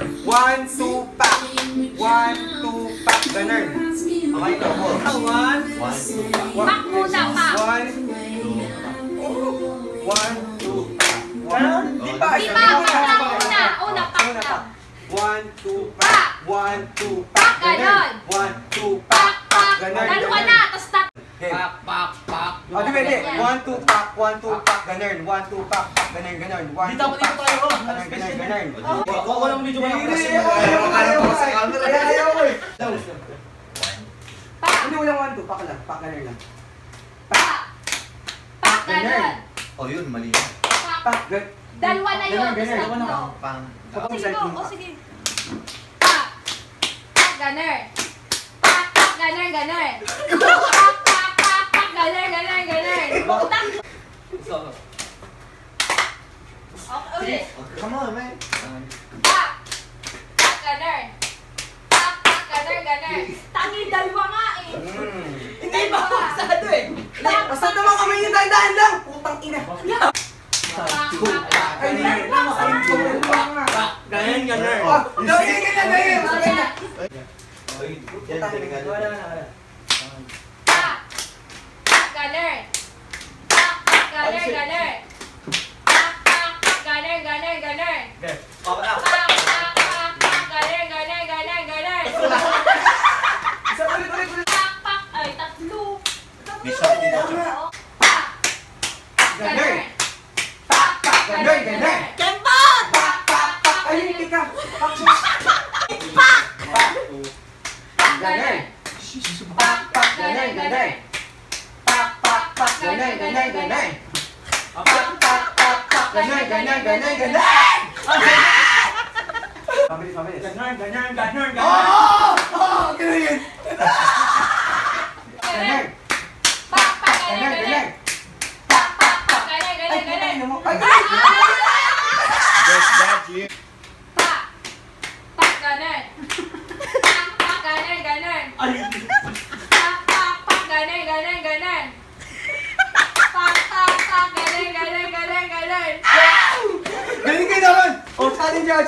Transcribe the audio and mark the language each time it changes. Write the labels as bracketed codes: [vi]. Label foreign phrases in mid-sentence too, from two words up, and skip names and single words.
[tl] 1, 2, pak. 1, 2, pak. Ganun. Okay, ikaw mo. 1, 2, Pak muna, pak. 1, 2, pak. Ganun? Di pa. Di pa, pak lang una. Una, pak lang. 1, 2, pak. 1, 2, pak. Ganon. 1, 2, Pak, pak. pak. Ganun. Dalawa na, tapos tat. Pak, pak, pak. O, di ba, di. 1, 2, pak. 1, 2, pak. Ganun. 1, 2, pak. Pak. Ganun, ganun. 1, 2, Dito ako, dito tayo. Ganun, ganun, ganun. Ako walang video walang Hindi, pressure. ayaw ko sa camera. Ayaw ko eh. Pak. Hindi, walang 1, 2. Pak lang. Pak ganun lang. Pak. Pak, ganon. Oh, yun, mali. Pak. Pak. Dalawa na yun, tapos Ganun, tatlo. Pang. Sige po, o sige. Pak. Pak, ganon. Pak, pak, ganon, ganon. Pak, pak, pak, pak, ganon, ganon, ganon. Utang. Okay, ulit. [en] Come on, man. [tl] Pak. Pak, ganon. Pak, pak, ganon, ganon. Tangi, dalawa nga eh. Hindi ba? Pasado eh. Basta naman kami yung dahan lang. Putang ina. Pak, pak, pak. Ay, hindi. Ganyan, ganyan. Ganyan, ganyan, ganyan. Wala. Yan, delikado. Pak. Pak, ganon. Pak, pak, ganon, ganon. Pak, pak, pak, ganon, ganon, ganon. Papa na. Pak, pak, pak, pak, ganon, ganon, ganon, ganon. Isa ulit. Pak, pak, ay, tatlo. Bisa, bisa. Pak. Ganon. Pak, pak, ganon, ganon. Pak, pak, pak. Ay, hindi ka. Pak. Pak. Pak. Ganon. Pak, pak, ganyan, ganyan. Pak, pak, pak, ganyan, ganyan, ganyan. Pak, pak, pak, pak, ganyan, ganyan, ganyan, ganyan. Pabilis, pabilis. Ganyan, ganyan, ganyan, ganyan. Oo! Oo! Ganyan. Ganyan. Pak, pak, ganon, Ganyan, ganon. ganyan. Pak, pak, pak, ganon, Ay, ganon, ganon. ganyan mo. Ay, ganyan. Pak. Pak, ganon. Pak, pak, ganon, ganon. Pak, pak, pak, ganon, ganon, ganon. Pak, pak, pak, ganon, ganon, ganon, ganon. Galing kayo naman. O, sa atin, Judge.